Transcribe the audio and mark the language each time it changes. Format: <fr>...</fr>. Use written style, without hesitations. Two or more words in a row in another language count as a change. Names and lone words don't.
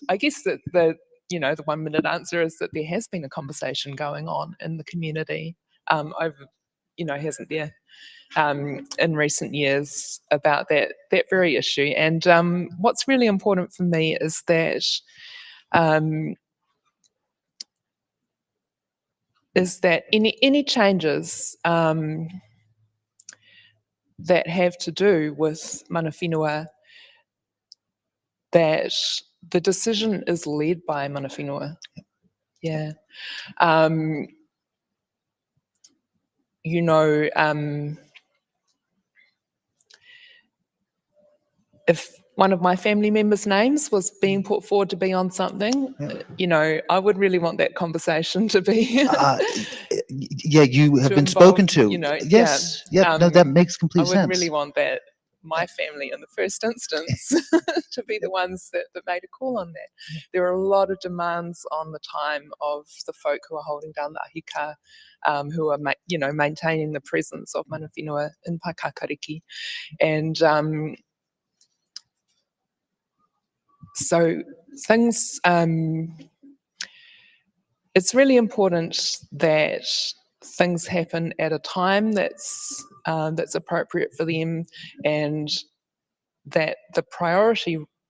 <en>I guess that the 1 minute answer is that there has been a conversation going on in the community over, hasn't there, in recent years about that very issue. And what's really important for me is that any changes that have to do with</en> <mi>mana whenua,</mi> <en>that the decision is led by</en> <mi>mana whenua.</mi> <en>Yeah. If one of my family members' names was being put forward to be on something, I would really want that conversation to be. Yeah, you have been spoken to. Yes. Yeah. No, that makes complete sense. I would really want that my family in the first instance to be the ones that made a call on that. There are a lot of demands on the time of the folk who are holding down the ahika, who are maintaining the presence of</en> <mi>mana whenua</mi> <en>in Paekākāriki. And so things, it's really important that things happen at a time that's appropriate for them, and that the priority</en>